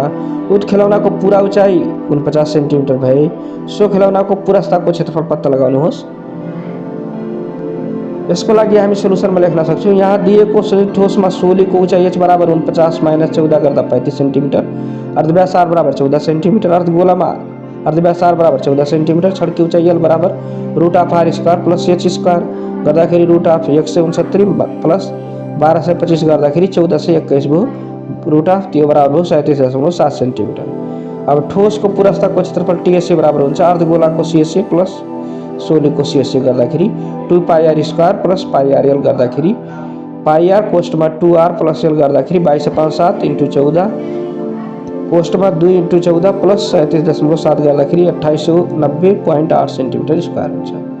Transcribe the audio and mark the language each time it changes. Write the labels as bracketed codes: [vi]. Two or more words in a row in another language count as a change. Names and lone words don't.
[ne] उक्त खेलौनाको पूरा उचाइ 49 सेन्टिमिटर भए सो खेलौनाको पुरस्ताको क्षेत्रफल पत्ता लगाउनुहोस्। यसको लागि हामी सोलुसनमा लेख्न सक्छौं। यहाँ दिएको संयुक्त ठोसमा सोलीको उचाइ h बराबर 49 - 14 गर्दा 35 सेन्टिमिटर, अर्धव्यास r बराबर 14 सेन्टिमिटर, अर्धगोलामा अर्धव्यास r बराबर 14 सेन्टिमिटर, [hi] छड़ की [ne] उचाइ l बराबर [en] root of r square plus h square [ne] गर्दाखेरि [en] root of 169 plus 1225 [ne] गर्दाखेरि 1421 भयो [en] root of [ne] त्यो बराबर हो 37.7 सेन्टिमिटर। अब ठोस को पुरस्ता को क्षेत्रफल टीएसए बराबर हुन्छ अर्धगोला को [en] CSA plus [ne] सोली को सीएसए गर्दाखेरि [en] 2 pi r square plus pi r l [ne] गर्दाखेरि [en] pi r [ne] कोष्टमा [en] 2r plus l [ne] गर्दाखेरि 22/7 × 14 कोष्टमा 2 × 14 प्लस 37.7 गर्दाखेरि 2890.8 [en] centimetre square [ne] हुन्छ।